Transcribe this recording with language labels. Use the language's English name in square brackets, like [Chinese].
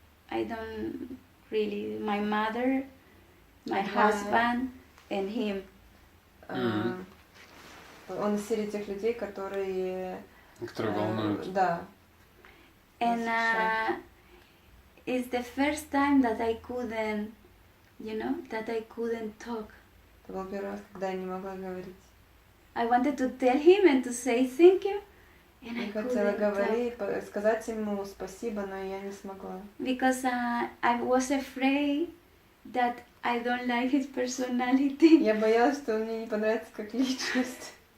[English] I don't really. My mother, my husband, and him. [Russian] Он из серии тех людей, которые волнуют. Да. [English] And it's the first time that I couldn't, that I couldn't talk. [Russian] Это был первый раз, когда я не могла говорить. [English] I wanted to tell him and to say thank you. [Russian] Я хотела говорить, сказать ему спасибо, но я не смогла. [English] Because I was afraid that I don't like his personality. [Russian] Я боялась, что он мне не понравится как личность.